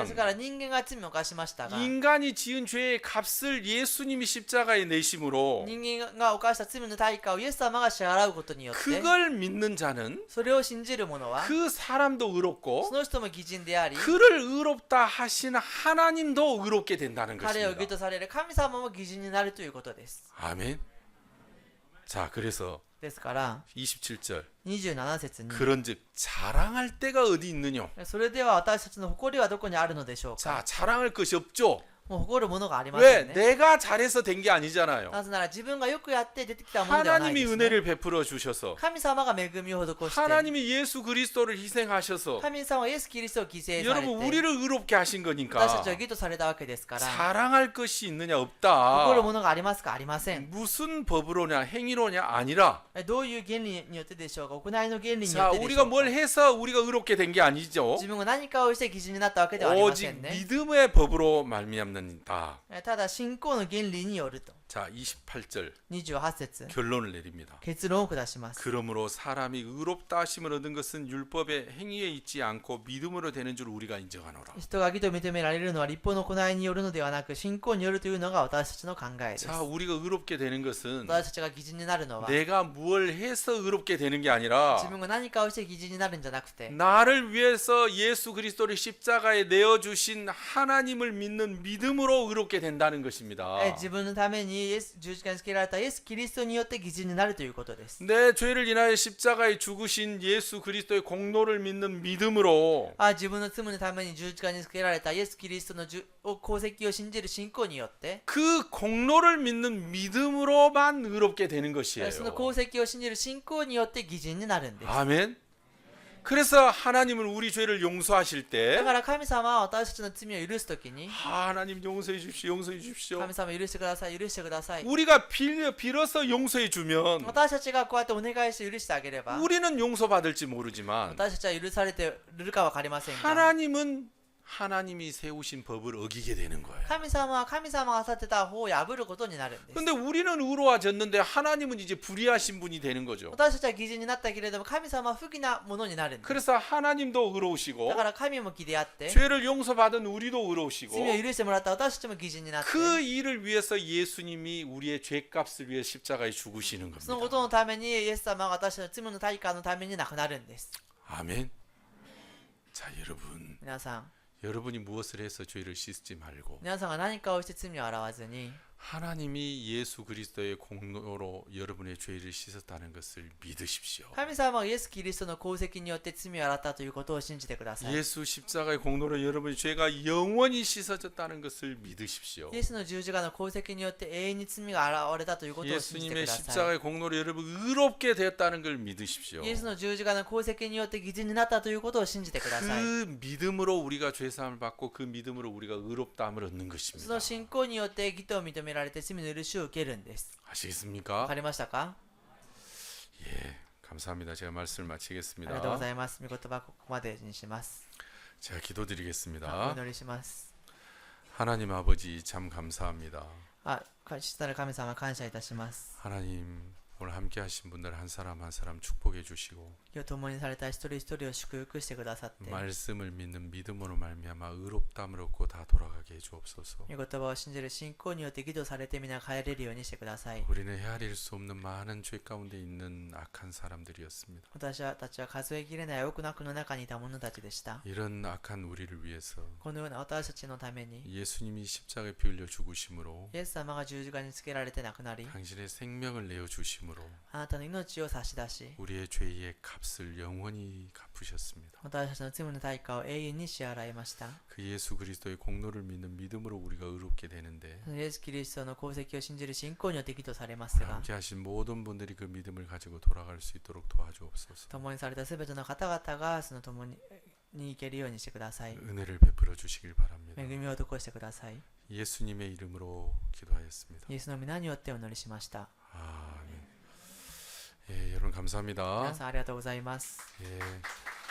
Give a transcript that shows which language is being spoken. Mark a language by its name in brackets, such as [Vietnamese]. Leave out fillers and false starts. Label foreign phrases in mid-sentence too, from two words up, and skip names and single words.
[Japanese] すから人間が罪を犯しましたが [Korean] 인간이 지은 죄의 값을 예수님이 십자가에 내심으로 [Japanese] 人間が犯した罪の対価をイエス様が支払うことによって [Korean] 그걸 믿는 자는 [Japanese] それを信じる者は [Korean] 그 사람도 [Japanese] そ [Korean] 의롭고 [Japanese] の人も義人であり [Korean] 그를 의롭다 하신 하나님도 의롭게 된다는 [Japanese] 彼を義 [Korean] 것입니다. [Japanese] とされる神様も義人になるということです。 [Korean] 아멘. 자, 그래서 [Japanese] ですから [Korean] 27절 [Japanese] 27節に [Korean] 그런즉 자랑할 때가 어디 있느냐? [Japanese] それでは私たちの誇りはどこにあるのでしょうか。 [Korean] 자, 자랑할 것이 없죠. [Japanese] もう誇るものがありま [Korean] 왜? [Japanese] せんね。 [Korean] 내가 잘해서 된 게 아니잖아요. [Japanese] なぜなら自分がよくやって出てきたものではない [Korean] 하나님이 [Japanese] です、ね。 [Korean] 은혜를 베풀어 주셔서 [Japanese] 神様が恵みを施して、 [Korean] 하나님이 예수 그리스도를 희생하셔서 [Japanese] 神様はイエス・キリストを犠牲され [Korean] 여러분 [Japanese] て、 [Korean] 우리를 의롭게 하신 [Japanese] 私 [Korean] 거니까 [Japanese] たちは義とされたわけですから、 [Korean] 자랑할 것이 있느냐 [Japanese] 誇る [Korean] 없다. [Japanese] ものがありますかありません。 [Korean] 무슨 법으로냐 행위로냐 아니라 [Japanese] どういう原理によってでしょうか、行いの原理によ [Korean] 자 [Japanese] ってでしょ [Korean] 우리가 [Japanese] うか。 [Korean] 뭘 해서 우리가 의롭게 된 게 아니죠. [Japanese] 自分が何かをして義人になったわけではありませ [Korean] 오직 [Japanese] んね。 [Korean] 믿음의 법으로 말미암는다. [Japanese] ただ信仰の原理によると。 [Korean] 자 28절 [Japanese] 28節 [Korean] 결론을 내립니다. [Japanese] 結論を下します。 [Korean] 그러므로 사람이 의롭다 하심을 얻은 것은 율법의 행위에 있지 않고 믿음으로 되는 줄 우리가 인정하노라. [Japanese] 人が義と認められるのは立法の行いによるのではなく信仰によるというのが私たちの考えです。 [Korean] 자 우리가 의롭게 되는 것은 [Japanese] 私たちが義人になるのは [Korean] 내가 무엇을 해서 의롭게 되는 게 아니라 [Japanese] 自分が何かをして義人になるんじゃなくて [Korean] 나를 위해서 예수 그리스도를 십자가에 내어주신 하나님을 믿는 믿음으로 의롭게 된다는 것입니다. [Japanese] 自分のために十字架につけられたイエス・キリストによって義人になるということです。 [Korean] 내 죄를 인하여 십자가에 죽으신 예수 그리스도의 공로를 믿는 믿음으로 [Japanese] 自分の罪のために十字架につけられたイエス・キリストの功績を信じる信仰によって [Korean] 그 공로를 믿는 믿음으로만 의롭게 되는 [Japanese] その [Korean] 것이에요. [Japanese] 功績を信じる信仰によって義人になるんです。 [Korean] 아멘. 그래서 하나님은 우리 죄를 용서하실 [Japanese] だ [Korean] 때 [Japanese] から神様は私たちの罪を許すときに [Korean] 하나님 용서해 주십시오. 용서해 주십시오. [Japanese] 神様許してください許してください [Korean] 우리가 빌어서 용서해 주면 [Japanese] 私たちがこうやってお願いして許してあげれば [Korean] 우리는 용서받을지 모르지만 [Japanese] 私たちは許されているか分かりませんが [Korean] 하나님은 하나님이 세우신 법을 어기게 되는 거예요. [Japanese] 神様は神様が立てた法を破ることになるんです。 [Korean] 근데 우리는 의로워졌는데 하나님은 이제 불의하신 분이 되는 거죠. [Japanese] 私たちは義人になったけれども神様は不義なものになるんです。 [Korean] 그래서 하나님도 [Japanese] だ [Korean] 의로우시고 [Japanese] から神も義であって [Korean] 죄를 용서받은 우리도 의로우시고 [Japanese] 罪を許してもらった私たちも義人になって [Korean] 그 일을 위해서 예수님이 우리의 죄값을 위해 십자가에 죽으시는 [Japanese] その [Korean] 겁니다. [Japanese] ことのためにイエス様が私たちの罪の対価のために亡くなるんです。 [Korean] 아멘. 자 여러분, [Japanese] 皆さん [Korean] 여러분이 무엇을 해서 죄를 씻지 말고 [Japanese] 皆さんが何かをして罪を洗わずに [Korean] 하나님이 예수 그리스도의 공로로 여러분의 죄를 씻었다는 것을 믿으십시오. [Japanese] 神様がイエス・キリストの功績によって罪を洗ったということを信じてください。 [Korean] 예수 십자가의 공로로 여러분의 죄가 영원히 씻어졌다는 것을 믿으십시오. [Japanese] イエスの十字架の功績によって永遠に罪が洗われたということを信じてく [Korean] 예수님의 [Japanese] ださい。 [Korean] 십자가의 공로로 여러분 의롭게 되었다는 걸 믿으십시오. [Japanese] イエスの十字架の功績によって義人になったということを信じてください。 [Korean] 그 믿음으로 우리가 죄사함을 받고 그 믿음으로 우리가 의롭다함을 얻는 [Japanese] その [Korean] 것입니다. [Japanese] 信仰によって義と認められて罪の許しを受けるんです。わ [Korean] 아시겠습니까? [Japanese] かりましたか？ [Korean] 예, 감사합니다. 제가 말씀을 [Japanese] ありがとうご [Korean] 마치겠습니다. [Japanese] ざいます。御言葉ここまでにします。 [Korean] 제가 [Japanese] お [Korean] 기도드리겠습니다. [Japanese] 祈りします。 [Korean] 하나님 아버지 참 감사합니다. [Japanese] 父なる神様感謝いたします。 [Korean] 하나님 오늘 함께 하신 분들 한 사람 한 사람 축복해 주시고 [Japanese] 今日共にされた一人一人を祝福してくださって、 [Korean] 말씀을 믿는 믿음으로 말미암아 의롭다함을 얻고 다 돌아가게 해 주옵소서. [Japanese] 御言葉を信じる信仰によって義とされて皆帰れるようにしてください。 [Korean] 우리는 헤아릴 수 없는 많은 죄 가운데 있는 악한 사람들이었습니다. [Japanese] 私たちは数えきれない多くの悪の中にいた者たちでした。 [Korean] 이런 악한 우리를 위해서 [Japanese] このような私たちのために、 [Korean] 예수님이 십자가에 피 흘려 죽으심으로 [Japanese] イエス様が十字架につけられて亡くなり、 [Korean] 당신의 생명을 내어 주심으로 [Japanese] あなたの命を差し出し、 [Korean] 우리의 죄의 값을 영원히 갚으셨습니다. [Japanese] 私たちの罪の対価を永遠に支払いました。 [Korean] 그 예수 그리스도의 공로를 믿는 믿음으로 우리가 의롭게 되는데 [Japanese] イエス・キリストの功績を信じる信仰によって義とされますが、 [Korean] 함께 하신 모든 분들이 그 믿음을 가지고 돌아갈 수 있도록 도와주옵소서. [Japanese] 共にされたすべての方々がその共に行けるようにしてください。 [Korean] 은혜를 베풀어 주시길 바랍니다. [Japanese] 恵みを施してください。 [Korean] 예수님의 이름으로 기도하였습니다. [Japanese] イエスの皆によってお祈りしました。 [Korean] 아멘. 예, 여러분 감사합니다. [Japanese] 皆さんありがとうございます。 [Korean] 예.